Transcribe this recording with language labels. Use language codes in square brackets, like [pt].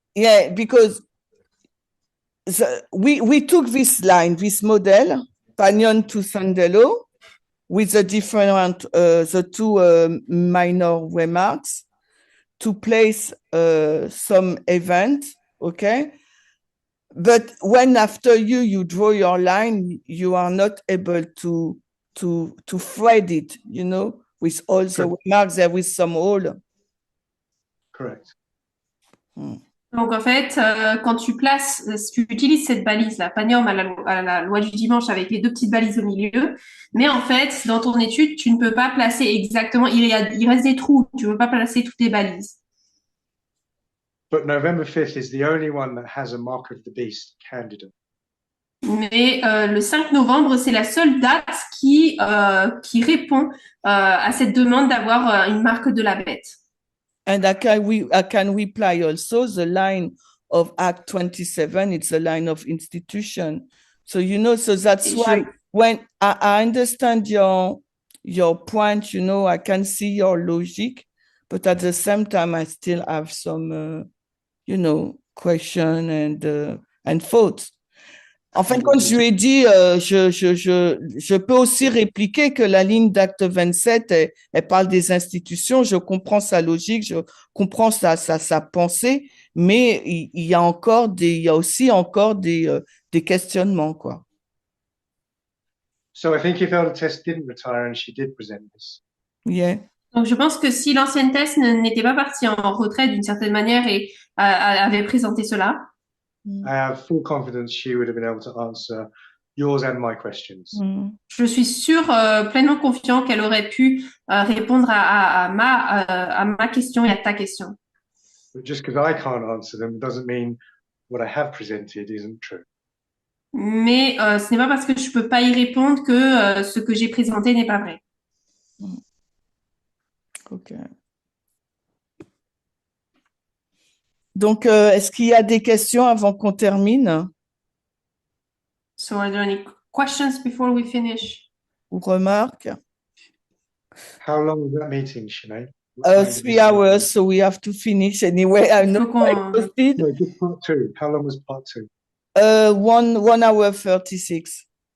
[en] Yeah, because we took this line, this model, Pagnon to Sandelo, with the different, the two minor remarks to place some event, okay? But when after you draw your line, you are not able to thread it, you know, with all the remarks there with some hole. Correct. [fr] Donc, en fait, quand tu utilises cette balise-là, Pagnum à la loi du dimanche avec les deux petites balises au milieu, mais en fait, dans ton étude, tu ne peux pas placer exactement, il reste des trous, tu ne peux pas placer toutes les balises. [en] But November 5th is the only one that has a mark of the beast candidate. [fr] Mais le 5 novembre, c'est la seule date qui répond à cette demande d'avoir une marque de la bête. [en] And I can reply also the line of Act 27, it's a line of institution. So, you know, so that's why when I understand your point, you know, I can see your logic, but at the same time, I still have some, question and thoughts. [fr] En fin de compte, je lui ai dit, je peux aussi répliquer que la ligne d'acte 27, elle parle des institutions, je comprends sa logique, je comprends sa pensée, mais il y a aussi encore des questionnements, quoi. [en] So I think if Elder Tess didn't retire and she did present this. Yeah. [fr] Donc, je pense que si l'ancienne Tess n'était pas partie en retraite d'une certaine manière et avait présenté cela, [en] I have full confidence she would have been able to answer yours and my questions. [fr] je suis sûre, pleinement confiant qu'elle aurait pu répondre à ma question et à ta question. [en] But just because I can't answer them doesn't mean what I have presented isn't true. [fr] Mais ce n'est pas parce que je peux pas y répondre que ce que j'ai présenté n'est pas vrai. [en] Ok. [fr] Donc, est-ce qu'il y a des questions avant qu'on termine? [en] So are there any questions before we finish? [fr] Ou remarques? [en] How long was that meeting, Sinead? 3 hours, so we have to finish anyway. I know I posted. No, just part two. How long was part two? 1 hour 36.